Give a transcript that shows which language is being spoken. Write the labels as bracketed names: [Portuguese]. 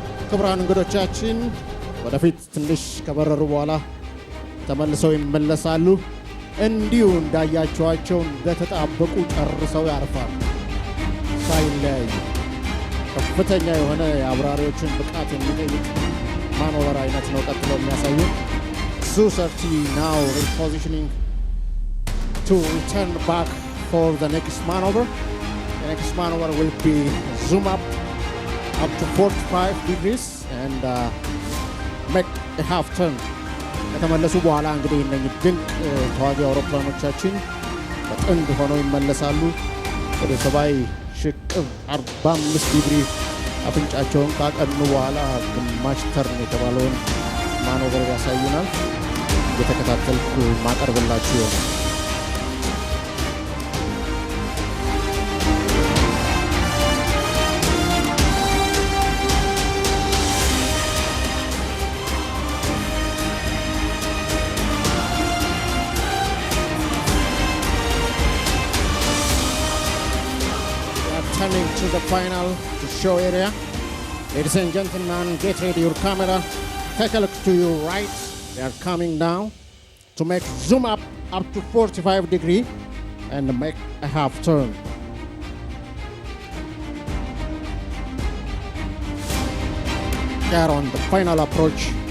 [Amharic] ክቡራን እንግዶቻችን ወደፊት ትንሽ ከበረሩ በኋላ ተመልሰው ይመለሳሉ። እንዲሁ እንዳያቸዋቸው እንደተጣበቁ ጨርሰው ያርፋሉ ሳይለያዩ። ከፍተኛ የሆነ የአብራሪዎችን ብቃት የሚጠይቅ ማኖቨር አይነት ነው ቀጥሎ የሚያሳዩ። [English] Su-30 now repositioning to return back for the next maneuver. The next maneuver will be zoom up to 45 degrees and make a half turn. [Amharic] ከተመለሱ በኋላ እንግዲህ እነኚህ ድንቅ ተዋጊ አውሮፕላኖቻችን በጥንድ ሆነው ይመለሳሉ። ወደ ሰማይ ሽቅብ 45 ዲግሪ አፍንጫቸውን ካቀኑ በኋላ ግማሽ ተርን የተባለውን ማኖቨር ያሳዩናል። እየተከታተልኩ ማቀርብላችሁ ይሆናል። [English] Turning to the final to show area. Ladies and gentlemen, get ready your camera. Take a look to your right. They are coming down to make zoom up to 45 degree and make a half turn. They are on the final approach.